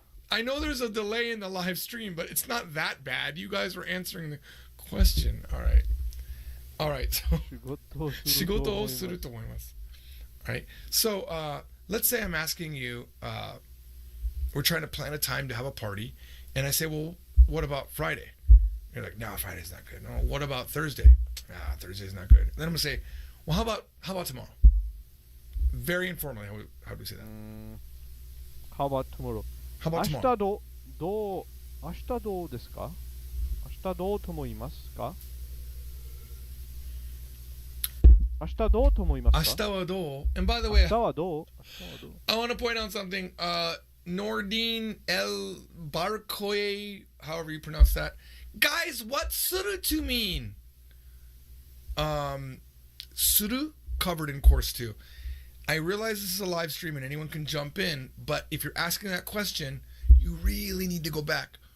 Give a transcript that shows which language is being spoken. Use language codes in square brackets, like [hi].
[en] I know there's a delay in the live stream, but it's not that bad. You guys were answering the question. All right. All right. [ja] So, 仕事をすると思います. [en] All right. So, let's say I'm asking you, we're trying to plan a time to have a party, and I say, well, what about Friday? You're like, no, Friday's not good. No, what about Thursday? Thursday's not good. Then I'm gonna say, well, how about tomorrow? Very informally, how do we say that? How about tomorrow? How about tomorrow? [ja] 明日どうですか？明日どうと思いますか？明日どうと思いますか？明日はどう? [en] And by the way, [ja] 明日はどう？ [en] I want to point out something. Nordine El Barcoe, however you pronounce that. Guys, what's suru to mean? Suru covered in course 2. I realize this is a live stream and anyone can jump in, but if you're asking that question, you really need to go back.